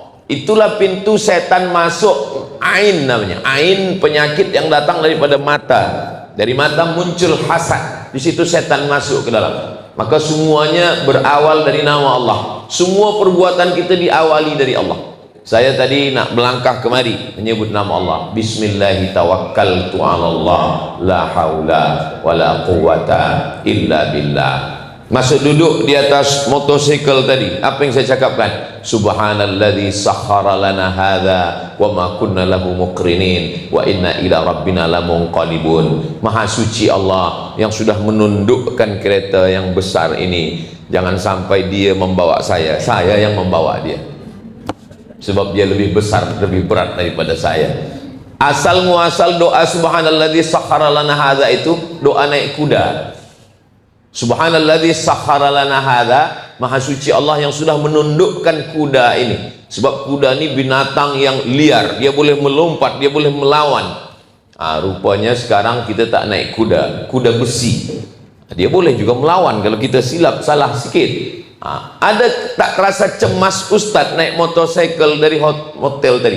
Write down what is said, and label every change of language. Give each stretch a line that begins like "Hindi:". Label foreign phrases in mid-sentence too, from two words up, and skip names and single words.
Malay: Itulah pintu setan masuk. Ain namanya, ain, penyakit yang datang daripada mata. Dari mata muncul hasad, di situ setan masuk ke dalam. Maka semuanya berawal dari nama Allah. Semua perbuatan kita diawali dari Allah. Saya tadi nak melangkah kemari menyebut nama Allah.
Arabic: بسم الله توكلت على الله لا حول ولا قوة إلا بالله.
Malay: Masuk duduk di atas motosikal tadi, apa yang saya cakapkan?
Arabic: سبحان الذي سخر لنا هذا وما كنا له مقرنين وإنا إلى ربنا لمنقلبون.
Malay: Maha suci Allah yang sudah menundukkan kereta yang besar ini. Jangan sampai dia membawa saya yang membawa dia. Sebab dia lebih besar, lebih berat daripada saya. Asal muasal doa
Arabic: سبحان الذي سخر لنا هذا
Malay: itu doa naik kuda.
Arabic: سبحان الذي سخر لنا هذا,
Malay: maha suci Allah yang sudah menundukkan kuda ini. Sebab kuda ini binatang yang liar, dia boleh melompat, dia boleh melawan. Rupanya sekarang kita tak naik kuda, kuda besi. Dia boleh juga melawan kalau kita silap salah sikit. Ada tak rasa cemas Ustadz naik motorcycle dari hotel tadi?